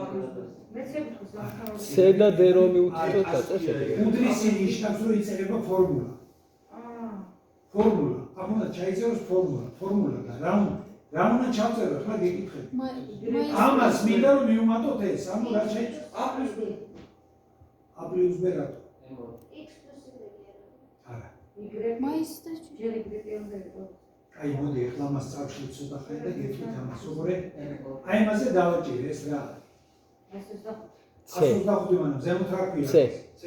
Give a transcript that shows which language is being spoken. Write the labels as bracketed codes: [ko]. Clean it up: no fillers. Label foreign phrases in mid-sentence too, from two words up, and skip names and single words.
[ka] c და d რომ მივუთითოთ წესები. უდრისი ნიშნავს რომ იწერება ფორმულა. ფორმულა. აქ უნდა ჩაიწეროს ფორმულა და რა უნდა ჩავწერო, ხა გეკითხები. ამას მინდა რომ მივუმატოთ ეს, ანუ რა შეიძლება? a + b. a + b რატო? x + y. არა. მაის და ჯერ იგრე აი მოდი ახლა მას წავშლით ცოტა ხანი და გეტყვით ამას. უყურე. აი მასე დავაჭირე ეს რა არის? 125 მაგრამ ზემოთ რა ქვია? c.